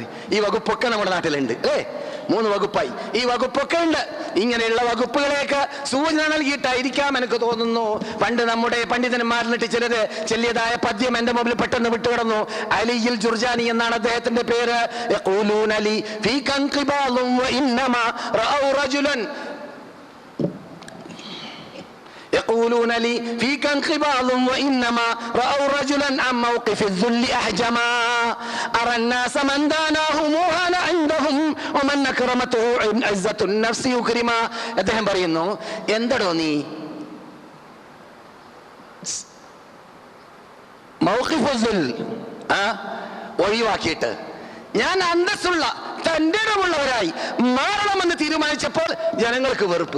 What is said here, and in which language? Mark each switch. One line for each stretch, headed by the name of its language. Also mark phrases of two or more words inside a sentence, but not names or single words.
Malayalam: ഈ വകുപ്പൊക്കെ നമ്മുടെ നാട്ടിലുണ്ട് അല്ലേ? 3 വകുപ്പായി. ഈ വകുപ്പൊക്കെ ഉണ്ട്. ഇങ്ങനെയുള്ള വകുപ്പുകളെയൊക്കെ സൂചന നൽകിയിട്ടായിരിക്കാം എനിക്ക് തോന്നുന്നു പണ്ട് നമ്മുടെ പണ്ഡിതന്മാരിലിട്ട് ചിലര് ചെല്ലിയതായ പദ്യം എന്റെ മുമ്പിൽ പെട്ടെന്ന് വിട്ടുകിടന്നു. അലിയിൽ ജുർജാനി എന്നാണ് അദ്ദേഹത്തിന്റെ പേര്.
Arabic: يقولون لي فيك انقباض وإنما رأوا رجلا عن موقف الذل أحجما أرى الناس من داناهم وهان عندهم ومن أكرمته عزة النفس يكرما.
Malayalam: അദ്ദേഹം പറയുന്നു, എന്തടോ നീ മൗഖിഫുൽ ഒഴിവാക്കിയിട്ട് ഞാൻ അന്തസ്സുള്ള തന്റെ ഇടമുള്ളവരായി മാറണമെന്ന് തീരുമാനിച്ചപ്പോൾ ജനങ്ങൾക്ക് വെറുപ്പ്.